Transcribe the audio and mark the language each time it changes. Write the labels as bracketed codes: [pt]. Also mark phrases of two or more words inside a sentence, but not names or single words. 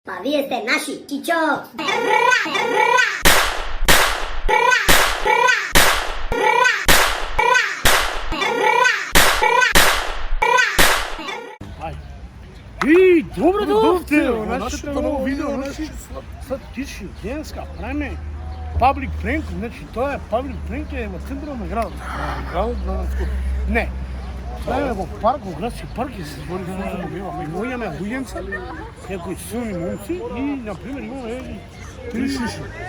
[sr] Pa vi ste naši, čičo! [mk] И, добро дојдовте во нашето нашето ново ново видео, видео, наши sad tiši денеска правиме [en] public prank, [mk] значи тоа е [en] public prank [mk] е во центарот на градот. Градот на Скопје. Не. Правиме во парк, во градски парк и се збори за да биваме. Имаме луѓенца, некои силни момци и на пример имаме три шиши.